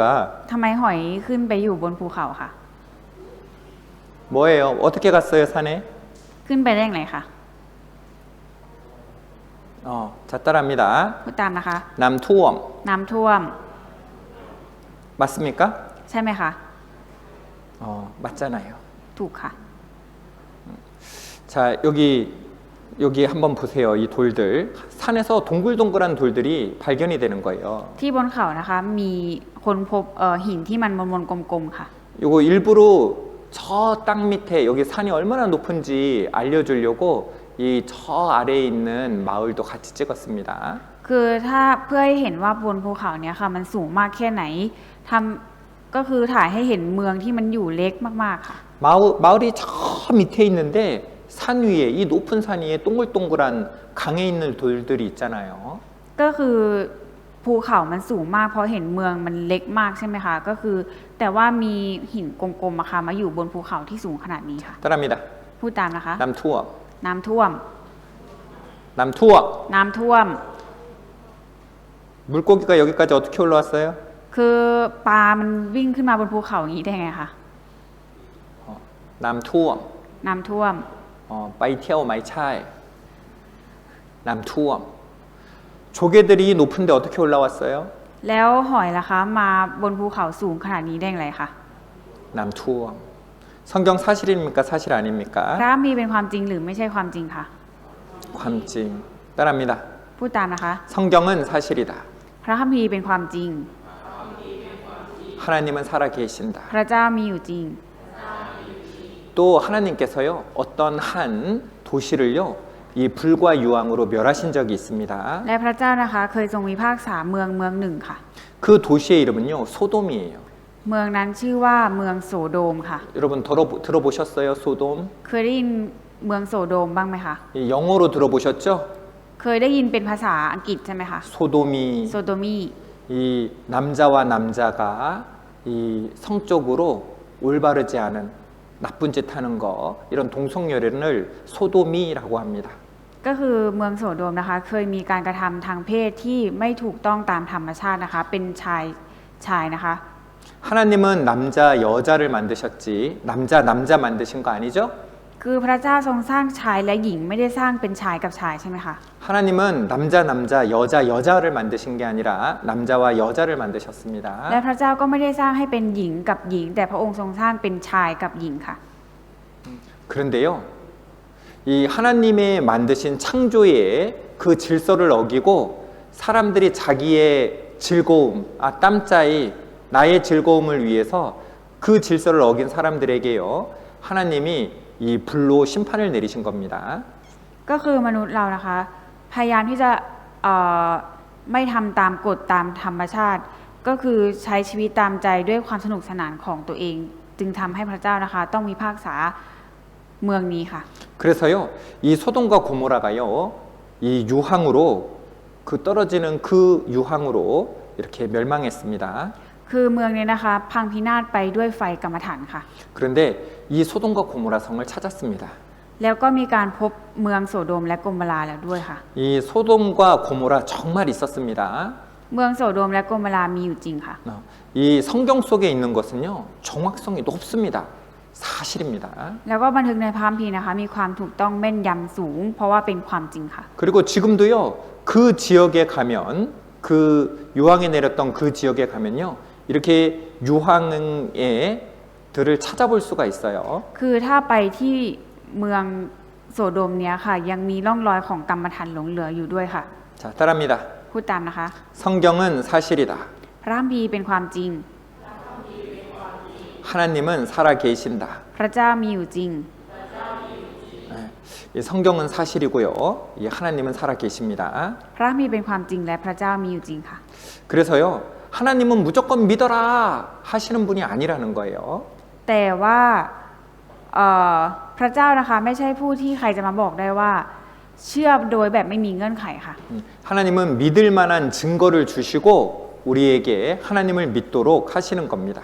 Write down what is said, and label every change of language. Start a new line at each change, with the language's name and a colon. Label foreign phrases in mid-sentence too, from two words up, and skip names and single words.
Thai: ทำไมหอยขึ้นไปอยู่บนภูเขาคะ
Korean: 뭐예요? 어떻게 갔어요 산에?
Thai: ขึ้นไปได้อย่างไรคะ
Korean: 자 따라합니다.
Thai: พูดตามนะคะ 남투엄 น้ำท่วม
Korean: 맞습니까?
Thai: ใช่ไหมคะ
Korean: 맞잖아요.
Thai: ถูกค่ะ
Korean: 자 여기 한번 보세요. 이 돌들 산에서 동글동글한 돌들이 발견이 되는 거예요.
Thai: ที่บนเขานะคะมีคนพบหินที่มันมนๆกลมๆค่ะ
Korean: 이거 일부러 저 땅 밑에 여기 산이 얼마나 높은지 알려주려고 이 저 아래에 있는 마을도 같이 찍었습니다.
Thai: คือถ้าเพื่อให้เห็นว่าบนภูเขาเนี่ยค่ะมันสูงมากแค่ไหนก็คือถ่ายให้เห็นเมืองที่มันอยู่เล็กมากๆค่ะ
Korean: 마을이 저 밑에 있는데 산 위에 이 높은 산 위에 동글동글한 강에 있는 돌들이 있잖아요.
Thai: ก็คือภูเขามันสูงมากเพราะเห็นเมืองมันเล็กมากใช่ไหมคะก็คือแต่ว่ามีหินกลมๆอะค่ะมาอยู่บนภูเขาที่สูงขนาดนี้ค่ะ
Korean: 따라합니다.
Thai: พูดตามนะคะ 남투어 น้ำท่วม 남투어 น้ำท่วม
Korean: 물고기가 여기까지 어떻게 올라왔어요?
Thai: คือปลามันวิ่งขึ้นมาบนภูเขาอย่างนี้ได้ไงคะ 남투어 น้ำท่วม ไปเที่ยว ไม่ใช่ น้ำท่วม
Korean: 조개들이 높은데 어떻게 올라왔어요?
Thai: แล้วหอยล่ะคะมาบนภูเขาสูงขนาดนี้ได้อย่างไรคะ
Korean: 남투어 성경 사실입니까? 사실
Thai: พระ
Korean: 아닙니까?
Thai: มีเป็นความจริงหรือไม่ใช่ความจริงคะ ความจริง 따라합니다. พูดตามนะคะ
Korean: 성경은 사실이다.
Thai: พระคัมภีร์เป็นความจริง
Korean: 하나님은 살아계신다.
Thai: พระเจ้ามีอยู่จริง
Korean: 또 하나님께서요 어떤 한 도시를요 이 불과 유황으로 멸하신 적이 있습니다.
Thai: และพระเจ้านะคะเคยทรงพิพากษาเมืองหนึ่งค่ะ
Korean: 그 도시의 이름은요 소돔이에요.
Thai: เมืองนั้นชื่อว่าเมืองโสโดมค่ะ
Korean: 여러분 들어보셨어요 소돔?
Thai: เคยได้ยินเมืองโสโดมบ้างไหมคะ
Korean: 영어로 들어보셨죠?
Thai: เคยได้ยินเป็นภาษาอังกฤษใช่ไหมคะ
Korean: 소돔이
Thai: โซโดมี
Korean: 이 남자와 남자가 이 성적으로 올바르지 않은 나쁜 짓 하는 거 이런 동성연애를 소돔이라고 합니다.
Thai: ก็คือเมืองโสโดมนะคะเคยมีการกระทำทางเพศที่ไม่ถูกต้องตามธรรมชาตินะคะเป็นชายนะคะ
Korean: 하나님은 남자 여자를 만드셨지 남자 만드신 거 아니죠?
Thai: คือพระเจ้าทรงสร้างชายและหญิงไม่ได้สร้างเป็นชายกับชายใช่ไหมคะ
Korean: 하나님은 남자 여자를 만드신 게 아니라 남자와 여자를 만드셨습니다.
Thai: และพระเจ้าก็ไม่ได้สร้างให้เป็นหญิงกับหญิง แต่พระองค์ทรงสร้างเป็นชายกับหญิงค่ะ
Korean: 그런데요 이 하나님의 만드신 창조의 그 질서를 어기고 사람들이 자기의 즐거움 땀짜이 나의 즐거움을 위해서 그 질서를 어긴 사람들에게요 하나님이 이 불로 심판을 내리신 겁니다.
Thai: ก็คือมนุษย์เรานะคะพยายามที่จะเอ่อไม่ทำตามกฎตามธรรมชาติ ก็คือใช้ชีวิตตามใจด้วยความสนุกสนานของตัวเอง จึงทำให้พระเจ้านะคะต้องมีพิพากษาเมืองนี้ค่ะ
Korean: 그래서요, 이 소돔과 고모라가요, 이 유황으로 그 떨어지는 그 유황으로 이렇게 멸망했습니다.
Thai: คือเมืองนี้นะคะพังพินาศไปด้วยไฟกรรมฐานค่ะ
Korean: 그런데 이 소돔과 고모라 성을 찾았습니다.
Thai: แล้วก็มีการพบเมืองโสโดมและกโมราแล้วด้วยค่ะ
Korean: 이 소돔과 고모라 정말 있었습니다.
Thai: เมืองโสโดมและกโมรามีอยู่จริงค่ะ
Korean: 이 성경 속에 있는 것은요, 정확성이 높습니다. 사실입니다.
Thai: แล้วก็บันทึกในพระคัมภีร์นะคะมีความถูกต้องแม่นยำสูง เพราะว่าเป็นความจริงค่ะ
Korean: 그리고 지금도요, 그 지역에 가면 그 유황에 내렸던 그 지역에 가면요, 이렇게 유황의 들을 찾아볼 수가 있어요.
Thai: คือถ้าไปที่เมืองโสโดมเนี้ยค่ะ ยังมีร่องรอยของกรรมฐานหลงเหลืออยู่ด้วยค่ะ
Korean: 자, 따라합니다.
Thai: พูดตามนะคะ
Korean: 성경은 사실이다.
Thai: พระคัมภีร์เป็นความจริง
Korean: 하나님은 살아 계신다.
Thai: พระเจ้ามีอยู่จริง
Korean: 이 성경은 사실이고요. 이 하나님은 살아 계십니다.
Thai: พระคัมภีร์เป็นความจริงและพระเจ้ามีอยู่จริงค่ะ
Korean: 그래서요, 하나님은 무조건 믿어라 하시는 분이 아니라는 거예요.
Thai: แต่ว่าพระเจ้านะคะไม่ใช่ผู้ที่ใครจะมาบอกได้ว่า เชื่อโดยแบบไม่มีเงื่อนไขค่ะ
Korean: 하나님은 믿을 만한 증거를 주시고 우리에게 하나님을 믿도록 하시는 겁니다.